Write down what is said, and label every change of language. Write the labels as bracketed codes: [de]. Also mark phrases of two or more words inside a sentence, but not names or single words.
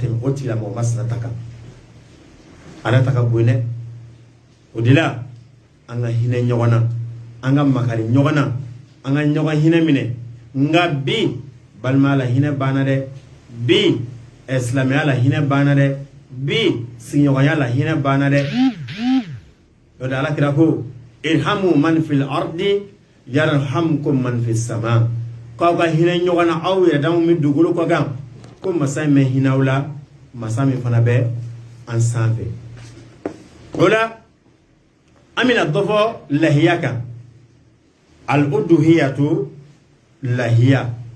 [bm] tɛmɛ o tigilamɔgɔ masinata kan ala ta ka bon dɛ o de la an ka hinɛ ɲɔgɔn na an ka makari ɲɔgɔn na an ka ɲɔgɔn hinɛ minɛ nka bi balimaya la hinɛ banna dɛ bi silamɛya la hinɛ banna dɛ bi sigiɲɔgɔnya la hinɛ banna dɛ o de ala kira ko [ar] ارحموا من في الأرض يرحمكم من في السماء [bm] k'aw ka hinɛ ɲɔgɔn na aw yɛrɛ damaw min dugukolo kɔ kan ko masa min hinawla masa min fana bɛ an sanfɛ o la an bɛna dɔ fɔ lahiya kan al-uduhiyatu lahiya